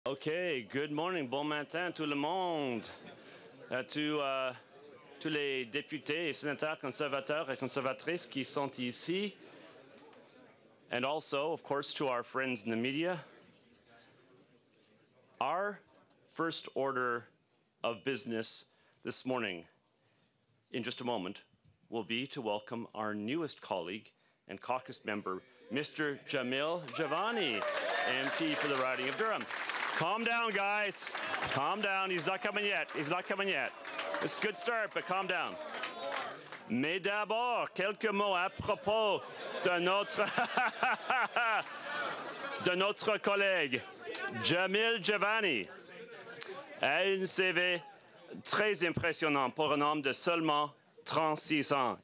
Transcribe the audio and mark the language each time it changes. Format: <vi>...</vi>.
<en>OK, good morning,</en> <fr>bon matin tout le monde, à tous les députés et sénateurs conservateurs et conservatrices qui sont ici,</fr> <en>and also, of course, to our friends in the media. Our first order of business this morning, in just a moment, will be to welcome our newest colleague and caucus member, Mr. Jamil Jivani, MP for the riding of Durham. Calm down, guys. Calm down. He's not coming yet. He's not coming yet. It's a good start, but calm down.</en> <fr>Mais d'abord, quelques mots à propos de notre collègue, Jamil Jivani. A un CV très impressionnant pour un homme de seulement 36 ans.</fr>